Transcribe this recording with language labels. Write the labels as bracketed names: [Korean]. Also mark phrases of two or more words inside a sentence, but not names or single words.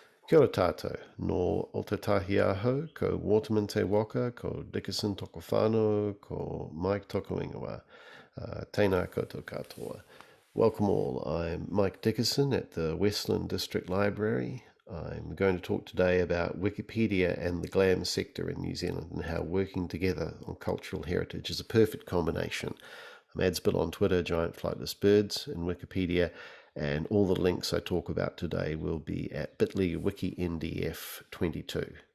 [Māori] Kia ora tātou, no Aotearoa, ko Waterman te waka, ko Dickison toko whānau, ko Mike toko ingoa. Tēnā koutou katoa. [English] Welcome all, I'm Mike Dickison at the Westland District Library. I'm going to talk today about Wikipedia and the GLAM sector in New Zealand and how working together on cultural heritage is a perfect combination. I'm Adsbill on Twitter, Giant Flightless Birds in Wikipedia, and all the links I talk about today will be at bit.ly wikindf22.